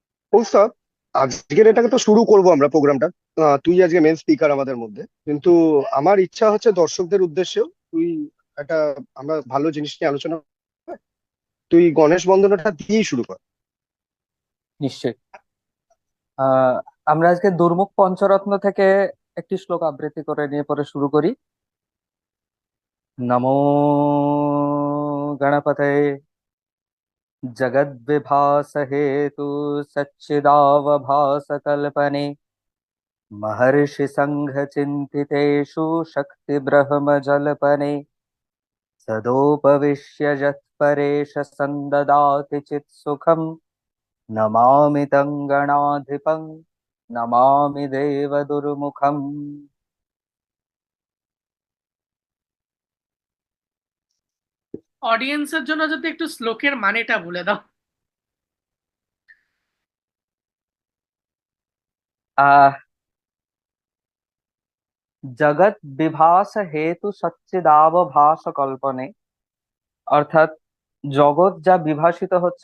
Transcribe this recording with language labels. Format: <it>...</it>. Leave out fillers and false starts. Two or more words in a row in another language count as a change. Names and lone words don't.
<bn>কৌস্তব, আজকের এটাকে তো শুরু করব আমরা প্রোগ্রামটা। তুই আজকে</bn> <en>main speaker</en> <bn>আমাদের মধ্যে, কিন্তু আমার ইচ্ছা হচ্ছে দর্শকদের উদ্দেশ্যেও তুই একটা, আমরা ভালো জিনিস নিয়ে আলোচনা, তুই গণেশ বন্দনাটা দিয়েই শুরু কর। নিশ্চয়ই। আহ আমরা আজকে দুর্মুখ পঞ্চরত্ন থেকে একটি শ্লোক আবৃত্তি করে নিয়ে পরে শুরু করি।</bn> <sa>নমো গণপতয়ে जगद्विभास हेतु सच्चिदावभास कल्पने महर्षि संघ चिंतितेषु शक्ति ब्रह्म जल्पने सदोपविश्य जत्परेश संददाति चित् सुखम नमामि तं गणाधिपं नमामि देव दुर्मुखम्।</sa> <bn>অডিয়েন্সের জন্য যদি একটু শ্লোকের মানেটা বলে দাও। আহ</bn> <sa>জগৎ বিভাস হেতু সচ্চিদাবভাস কল্পনে,</sa> <bn>অর্থাৎ জগৎ যা বিভাসিত হচ্ছে</bn>